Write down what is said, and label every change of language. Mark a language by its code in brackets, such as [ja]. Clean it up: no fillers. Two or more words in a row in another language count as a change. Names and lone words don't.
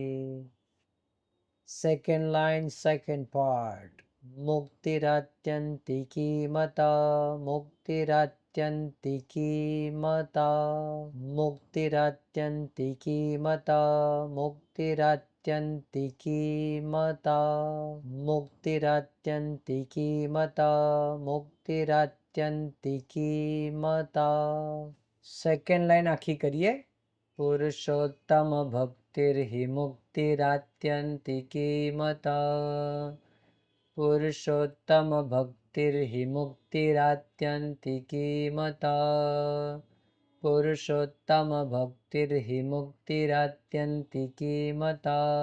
[en] second line second part. [sa] મુક્તિરાત્યંતિકી મતા। મુક્તિરાત્યંતિકી મતા। મુક્તિરાત્યંતિકી મતા। મુક્તિરાત્યંતિકી मुक्तिरात्यन्तिकीमता मुक्तिरात्यन्तिकीमता मुक्तिरात्यन्तिकीमता। [en] second line [gu] આખી કરીએ। [sa] पुरुषोत्तम भक्तिर्हि मुक्तिरात्यन्तिकीमता पुरुषोत्तम भक्तिर्हि मुक्तिरात्यन्तिकीमता पुरुषोत्तम भक्तिर्हि मुक्तिरात्यन्तिकीमता।